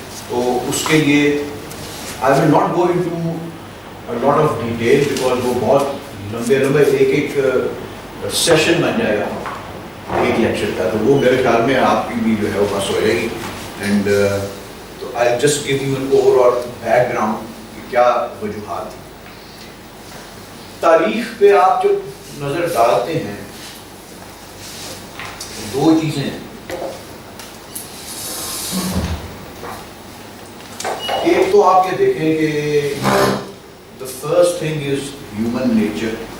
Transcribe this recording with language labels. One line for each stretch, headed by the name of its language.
Urdu: تو اس کے لیے
English: I will not go into a lot of detail
Urdu: because وہ بہت لمبے ایک سیشن بن جائے گا ایک لیکچر کا. تو وہ میرے خیال میں آپ کی بھی جو ہے وہ پاس ہو جائے گی.
English: and تو I'll just give you an overall background
Urdu: کہ کیا وجوہات تھی. تاریخ پہ آپ جب نظر ڈالتے ہیں دو چیزیں ہیں. ایک تو آپ یہ دیکھیں کہ
English: the first thing is human nature.